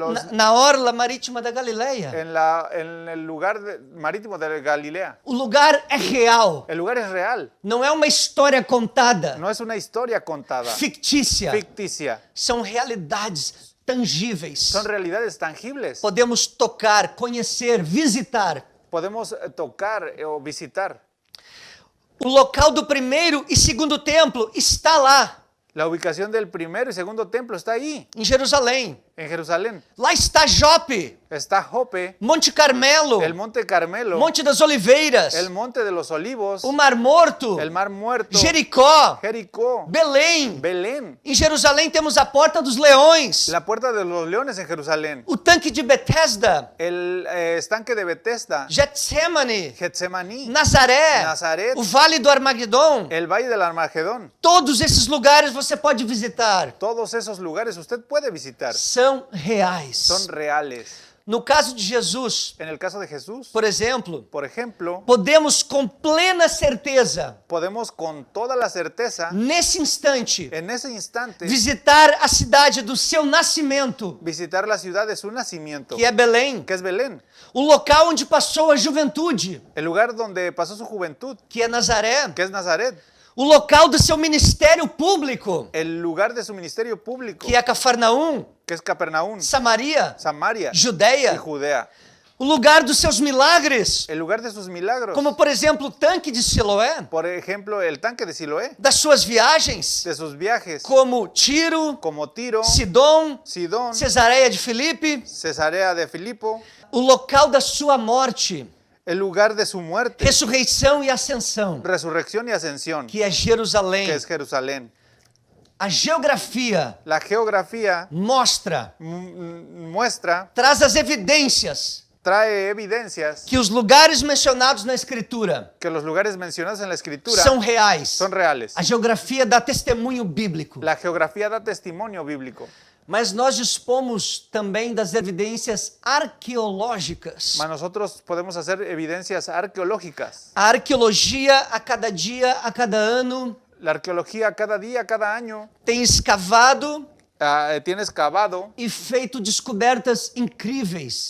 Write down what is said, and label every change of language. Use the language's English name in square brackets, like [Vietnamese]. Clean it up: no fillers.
[Portuguese] na orla marítima da Galileia. [Spanish] en el lugar marítimo de Galilea. [Portuguese] O lugar é real, [Spanish] El lugar es real. [Portuguese] não é uma história contada, [Spanish] No es una historia contada, [Portuguese] fictícia. [Spanish] ficticia. [Portuguese] São realidades tangíveis. [Spanish] Son realidades tangibles. [Portuguese] Podemos tocar, conhecer, visitar. [Spanish] Podemos tocar o visitar. [Portuguese] O local do primeiro e segundo templo está lá, [Spanish] La ubicación del primero y segundo templo está ahí, [Portuguese] em Jerusalém. [Spanish] en Jerusalén. [Portuguese] Lá está Jope, [Spanish] Está Jope, [Portuguese] Monte Carmelo, [Spanish] el Monte Carmelo, [Portuguese] Monte das Oliveiras, [Spanish] el Monte de los Olivos, [Portuguese] o Mar Morto, [Spanish] el Mar Muerto, [Portuguese] Jericó, [Spanish] Jericó, [Portuguese] Belém. [Spanish] Belén, [Portuguese] Em Jerusalém temos a Porta dos Leões, [Spanish] la Puerta de los Leones en Jerusalén, [Portuguese] o tanque de Betesda, [Spanish] el estanque de Bethesda, [Portuguese] Getsemane, [Spanish] Getsemaní, [Portuguese] Nazaré, [Spanish] Nazaret, [Portuguese] o Vale do Armagedon. [Spanish] el Valle del Armagedón. [Portuguese] Todos esses lugares você pode visitar. [Spanish] Todos esos lugares usted puede visitar. [Portuguese] São reais. [Spanish] Son reales. [Portuguese] No caso de Jesus, [Spanish] En el caso de Jesús, [Portuguese] por exemplo, [Spanish] por ejemplo, [Portuguese] podemos com plena certeza, [Spanish] podemos con toda la certeza, [Portuguese] nesse instante, [Spanish] en ese instante, [Portuguese] visitar a cidade do seu nascimento, [Spanish] visitar la ciudad de su nacimiento, [Portuguese] que é Belém, [Spanish] que es Belén, [Portuguese] o local onde passou a juventude, [Spanish] el lugar donde pasó su juventud, [Portuguese] que é Nazaré, [Spanish] que es Nazaret, [Portuguese] o local do seu ministério público, [Spanish] el lugar de su ministerio público, [Portuguese] que é Cafarnaum, [Spanish] que es Capernaum, [Portuguese] Samaria, [Spanish] Samaria y [Portuguese] Judéia, [Spanish] Judea, [Portuguese] o lugar dos seus milagres, [Spanish] el lugar de sus milagros, [Portuguese] como por exemplo o tanque de Siloé, [Spanish] por ejemplo, el tanque de Siloé, [Portuguese] das suas viagens, [Spanish] de sus viajes, [Portuguese] como Tiro, [Spanish] como Tiro, [Portuguese] Sidom, [Spanish] Sidón, [Portuguese] Cesareia de Filipe, [Spanish] Cesarea de Filipo, [Portuguese] o local da sua morte, [Spanish] el lugar de su muerte, [Portuguese] ressurreição e ascensão, [Spanish] resurrección y ascensión, [Portuguese] que é Jerusalém. [Spanish] que es Jerusalén. [Portuguese] A geografia [Spanish] La geografía [Portuguese] mostra, [Spanish] muestra, [Portuguese] traz as evidências [Spanish] trae evidencias [Portuguese] que os lugares mencionados na Escritura [Spanish] que los lugares mencionados en la escritura [Portuguese] são reais. [Spanish] son reales. [Portuguese] A geografia dá testemunho bíblico. [Spanish] La geografía da testimonio bíblico, [Portuguese] Mas nós dispomos também das evidências arqueológicas. [Spanish] mas nosotros podemos hacer evidencias arqueológicas. [Portuguese] A arqueologia, a cada dia, a cada ano, [Spanish] La arqueología cada día, cada año, [Portuguese] tem escavado [Spanish] tiene excavado [Portuguese] e feito descobertas incríveis